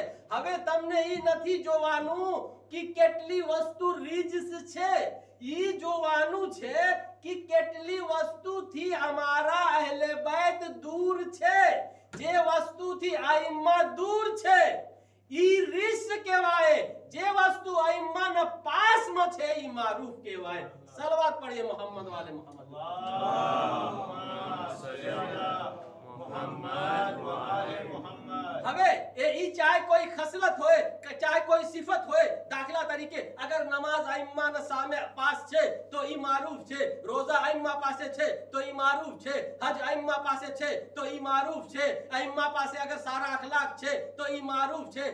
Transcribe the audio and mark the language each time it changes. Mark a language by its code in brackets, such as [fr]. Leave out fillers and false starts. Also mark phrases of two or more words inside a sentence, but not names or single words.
[gu] હવે તમને ઈ નથી જોવાનું કે કેટલી વસ્તુ રિજ્સ છે, ઈ જોવાનું છે કે કેટલી વસ્તુથી અમારા અહેલે બેત દૂર છે. જે વસ્તુથી આઈમ્મા દૂર છે ઈ રિજ્સ કહેવાય. જે વસ્તુ આઈમ્માના પાસમાં છે ઈ મારૂફ કહેવાય. સલવાત પઢીએ મોહમ્મદ વાલે મોહમ્મદ. [ar] اللهم صل على محمد وآل محمد. [gu] હવે ઈ ચાહે કોઈ ખસલત હોય કે ચાહે કોઈ સિફત હોય. દાખલા તરીકે અગર નમાઝ આઈમ્માના સામે પાસ છે તો ઈ મારૂફ છે. રોઝા આઈમ્મા પાસે છે તો ઈ મારૂફ છે. હજ આઈમ્મા પાસે છે તો ઈ મારૂફ છે. આઈમ્મા પાસે અગર સારા અખલાક છે તો ઈ મારૂફ છે.